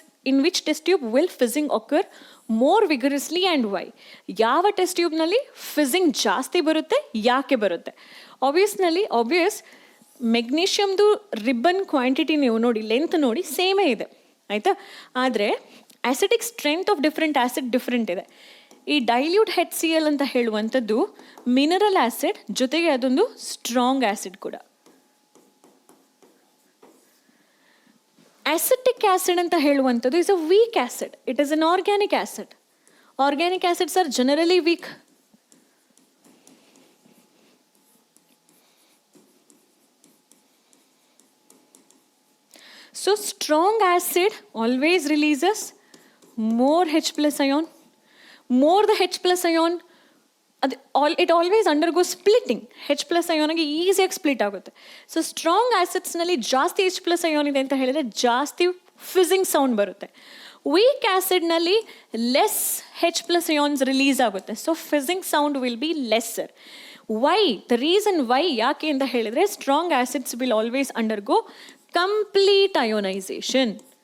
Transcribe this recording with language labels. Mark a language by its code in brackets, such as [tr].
[en] In which test tube will fizzing occur more vigorously and why? [kn] ಯಾವ test ಟ್ಯೂಬ್ನಲ್ಲಿ ಫಿಝಿಂಗ್ ಜಾಸ್ತಿ ಬರುತ್ತೆ, ಯಾಕೆ ಬರುತ್ತೆ? ಆಬ್ವಿಯಸ್ ಮೆಗ್ನೀಷಿಯಮ್ದು ರಿಬ್ಬನ್ ಕ್ವಾಂಟಿಟಿ ನೀವು ನೋಡಿ, ಲೆಂತ್ ನೋಡಿ ಸೇಮೇ ಇದೆ, ಆಯಿತಾ? ಆದರೆ acidic strength of different acid different ಇದೆ. ಈ ಡೈಲ್ಯೂಟ್ HCl ಅಂತ ಹೇಳುವಂಥದ್ದು ಮಿನರಲ್ ಆಸಿಡ್ ಜೊತೆಗೆ ಅದೊಂದು ಸ್ಟ್ರಾಂಗ್ ಆಸಿಡ್ ಕೂಡ. [en] acetic acid [kn] ಅಂತ ಹೇಳುವಂಥದ್ದು [en] Is a weak acid. It is an organic acid. Organic acids are generally weak. So strong acid always releases more H plus ion. More the H plus ion, it always undergoes splitting. [kn] H plus ion ಆಗಿ ಈಸಿಯಾಗಿ split ಆಗುತ್ತೆ. So strong ಆ್ಯಸಿಡ್ಸ್ನಲ್ಲಿ ಜಾಸ್ತಿ H plus ion ಇದೆ ಅಂತ ಹೇಳಿದರೆ ಜಾಸ್ತಿ ಫಿಸಿಂಗ್ sound ಬರುತ್ತೆ. Weak ಆ್ಯಸಿಡ್ನಲ್ಲಿ less H plus ions release ಆಗುತ್ತೆ. [en] So fizzing sound will be lesser. Why the reason why [kn] ಯಾಕೆ ಅಂತ ಹೇಳಿದರೆ [en] Strong acids will always undergo complete ionisation.